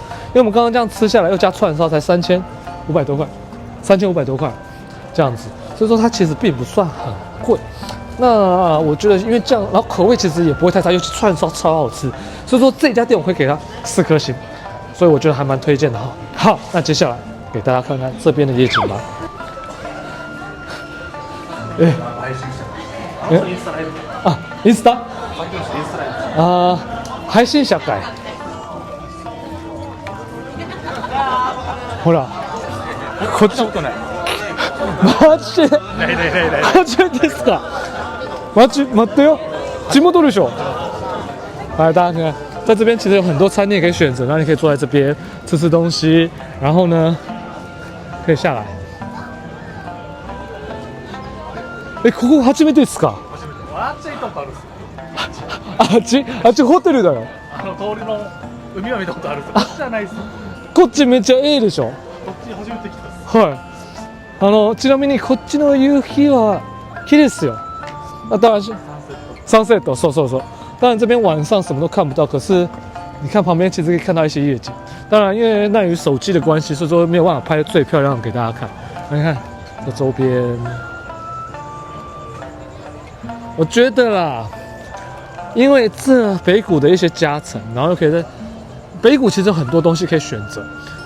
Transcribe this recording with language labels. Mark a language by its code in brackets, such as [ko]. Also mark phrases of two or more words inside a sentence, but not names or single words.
[zh] 因为我们刚刚这样吃下来，又加串烧，才3500多块，3500多块这样子。所以说它其实并不算很贵。那我觉得因为这样，然后口味其实也不会太差，尤其串烧超好吃。所以说这家店我会给它4颗星，所以我觉得还蛮推荐的哈。好，那接下来给大家看看这边的夜景吧。 [ja] インスタ？配信者かい。ほら、こっち。ことない。マジで？ない。初めてですか？待ってよ， [zh] 寂寞多的熊。来，大家看看，在这边其实有很多餐厅可以选择，然后你可以坐在这边吃东西，然后呢，可以下来。 [ja] ここ初めてですか？あっちいとこあるっす。あっちホテルだよ。通りの海は見たことあるっす。こっちじゃないっす。こっちめっちゃいいでしょ。こっち初めて来たっす。はい。ちなみにこっちの夕日は綺麗ですよ。 [zh] 当然是sunset，そう。当然这边晚上什么都看不到，可是你看旁边其实可以看到一些夜景。当然因为碍于手机的关系，所以说没有办法拍最漂亮的给大家看。你看这周边，我觉得啦，因为这北谷的一些加成，然后又可以在北谷其实有很多东西可以选择。